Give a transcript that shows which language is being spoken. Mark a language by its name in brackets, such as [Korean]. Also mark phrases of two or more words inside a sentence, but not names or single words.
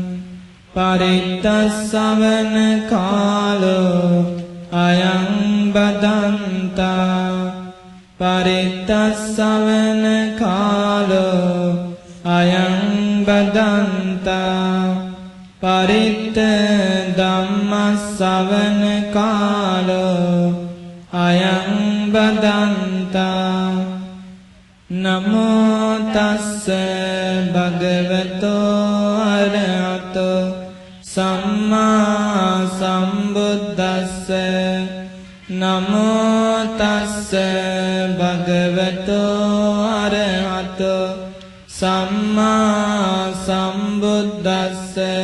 [Pali] පරිත්තස්සවන කාලෝ අයං බදන්තා පරිත්තස්සවන කාලෝ අයං බදන්තා පරිත්ත ධම්මස්සවන කාලෝ අයං බදන්තා නමෝ තස්ස භගවතෝ අරහතෝ සම්මා සම්බුද්දස්ස නමෝ තස්ස භගවතෝ අරහතෝ සම්මා සම්බුද්දස්ස